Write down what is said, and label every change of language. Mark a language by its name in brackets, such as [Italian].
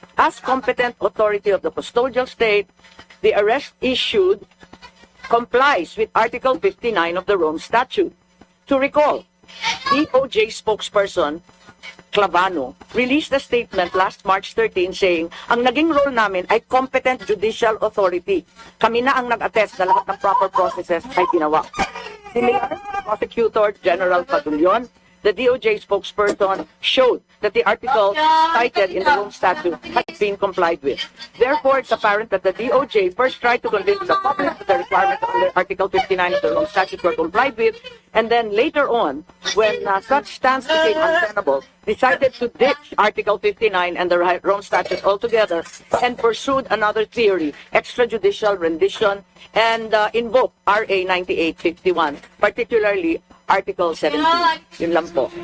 [English] As competent authority of the custodial state, the arrest issued complies with Article 59 of the Rome Statute. To recall, DOJ spokesperson Clavano released a statement last March 13 saying, [Filipino] ang naging role namin ay competent judicial authority. Kami na ang nag-attest na lahat ng proper processes ay ginawa. [English] Similar, Prosecutor General Fadulion, the DOJ spokesperson, showed that the article cited in the Rome Statute had been complied with. Therefore, it's apparent that the DOJ first tried to convince the public that the requirements under Article 59 of the Rome Statute were complied with, and then later on, when such stance became untenable, decided to ditch Article 59 and the Rome Statute altogether and pursued another theory, extrajudicial rendition, and invoked RA 9851, particularly Article 17. [Filipino] Yun lang po.